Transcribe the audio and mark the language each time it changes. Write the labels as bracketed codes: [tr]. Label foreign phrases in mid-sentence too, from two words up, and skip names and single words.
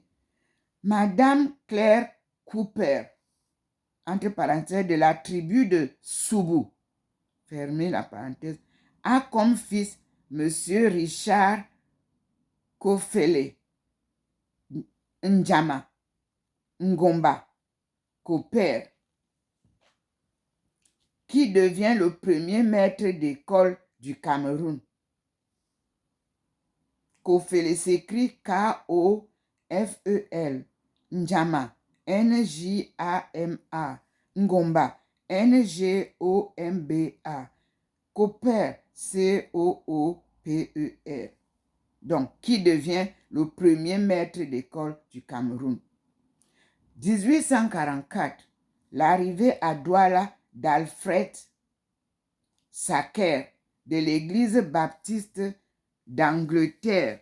[fr] Madame Claire Cooper, entre parenthèses, de la tribu de Soubou, fermez la parenthèse, a comme fils Monsieur Richard Kofele Njama Ngomba Cooper, qui devient le premier maître d'école du Cameroun. Kofele s'écrit K-O-F-E-L, Njama, N-J-A-M-A, Ngomba, N-G-O-M-B-A, Cooper, C-O-O-P-E-R. Donc, qui devient le premier maître d'école du Cameroun. 1844, l'arrivée à Douala d'Alfred Sacker de l'église baptiste d'Angleterre.